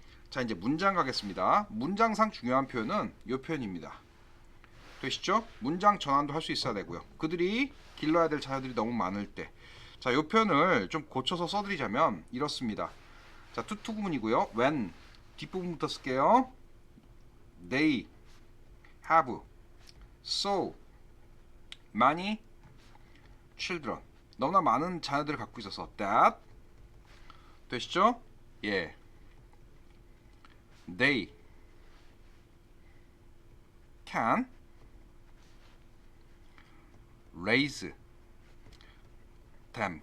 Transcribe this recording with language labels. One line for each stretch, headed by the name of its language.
Korean: 자, 이제 문장 가겠습니다. 문장상 중요한 표현은 이 표현입니다. 되시죠? 문장 전환도 할 수 있어야 되고요. 그들이 길러야 될 자녀들이 너무 많을 때. 자, 이 표현을 좀 고쳐서 써드리자면 이렇습니다. 자, 투 구문이고요. when 뒷부분부터 쓸게요.
English: They have so many children.
Korean: 너무나 많은 자녀들을 갖고 있어서 that 되시죠? 예.
English: They can raise them.